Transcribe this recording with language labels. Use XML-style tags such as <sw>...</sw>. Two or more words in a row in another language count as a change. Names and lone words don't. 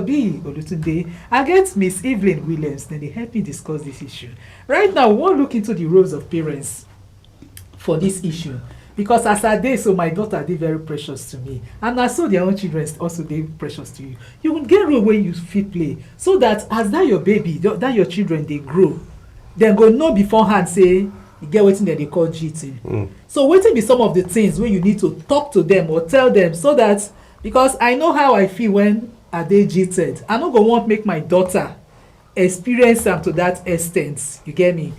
<pcm>B Olutunde, I get Miss Evelyn Williams. Then they help me discuss this issue. Right now, we want look into the roles of parents for this issue. Because as I dey, so my daughter dey very precious to me, and I saw their own children also dey precious to you. You will get role where you fit play, so that as that your baby, that your children they grow, dem go know beforehand say e get wetin dem dey call jilting. So wetin be some of the things wey you need to talk to them or tell them so that, because I know how I feel when I dey jilted, I no go want make my daughter experience am to that extent, you get me?</pcm>